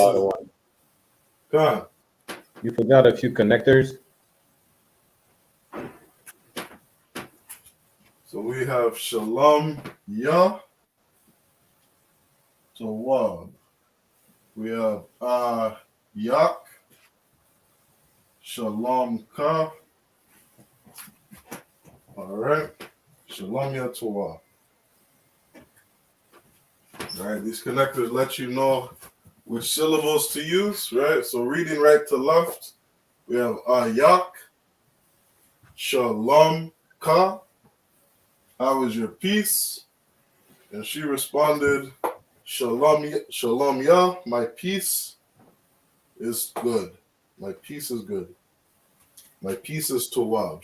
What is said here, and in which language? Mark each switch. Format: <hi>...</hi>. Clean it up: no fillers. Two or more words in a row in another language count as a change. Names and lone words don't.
<en>y'all, is one. gone. You forgot a few connectors. So we have</en> <he>שלום יא טוב.</he> <en>We have</en> <he>יאק שלום כה.</he> <en>All right,</en> <he>שלום יא טוב.</he> <en>All right, these connectors let you know which syllables to use, right? So reading right to left, we have</en> <he>יאק שלום כה.</he> <en>How is your peace? And she responded,</en> <he>שלום יא,</he> <en>my peace is good. My peace is good. My peace is tawab.</en>